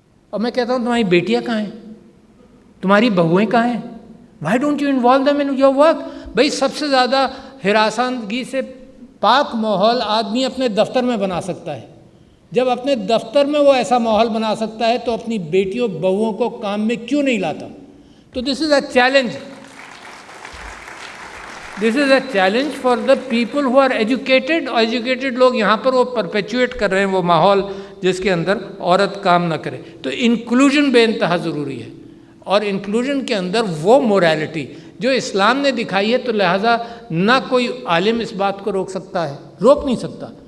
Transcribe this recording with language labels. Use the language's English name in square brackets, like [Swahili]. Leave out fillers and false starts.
[Urdu] اور میں کہتا ہوں تمہاری بیٹیاں کہاں ہیں؟ تمہاری بہویں کہاں ہیں؟ [English] Why don't you involve them in your work? [Urdu] بھائی سب سے زیادہ ہراساندگی سے پاک ماحول آدمی اپنے دفتر میں بنا سکتا ہے. جب اپنے دفتر میں وہ ایسا ماحول بنا سکتا ہے تو اپنی بیٹیوں بہوؤں کو کام میں کیوں نہیں لاتا؟ تو [English] This is a challenge. This is a challenge for the people who are educated. [Urdu] Educated لوگ یہاں پر وہ پرپیچویٹ کر رہے ہیں وہ ماحول جس کے اندر عورت کام نہ کرے. تو انکلوژن بے انتہا ضروری ہے، اور انکلوژن کے اندر وہ موریلٹی جو اسلام نے دکھائی ہے. تو لہٰذا نہ کوئی عالم اس بات کو روک سکتا ہے، روک نہیں سکتا.